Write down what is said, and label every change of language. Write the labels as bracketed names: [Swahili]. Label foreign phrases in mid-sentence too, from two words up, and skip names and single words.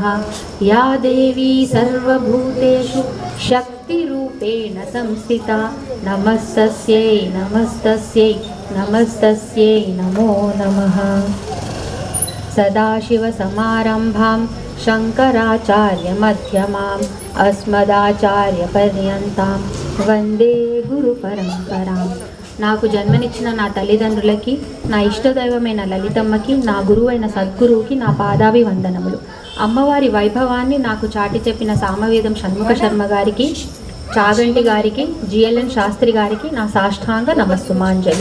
[Sanskrit] या देवी सर्वभूतेषु शक्तिरूपेण संस्थिता नमस्तस्यै नमस्तस्यै नमस्तस्यै नमो नमः। सदाशिवसमारम्भां शङ्कराचार्यमध्यमाम् अस्मदाचार्यपर्यन्तां వందే గురు పరంపరాం। [Telugu] నాకు జన్మనిచ్చిన నా తల్లిదండ్రులకి, నా ఇష్టదైవమైన లలితమ్మకి, నా గురువైన సద్గురువుకి నా పాదాభివందనములు। అమ్మవారి వైభవాన్ని నాకు చాటి చెప్పిన సామవేదం షణ్ముఖ శర్మ గారికి, చాగంటి గారికి, జిఎల్ఎన్ శాస్త్రి గారికి నా సాష్టాంగ నమస్సుమాంజలి।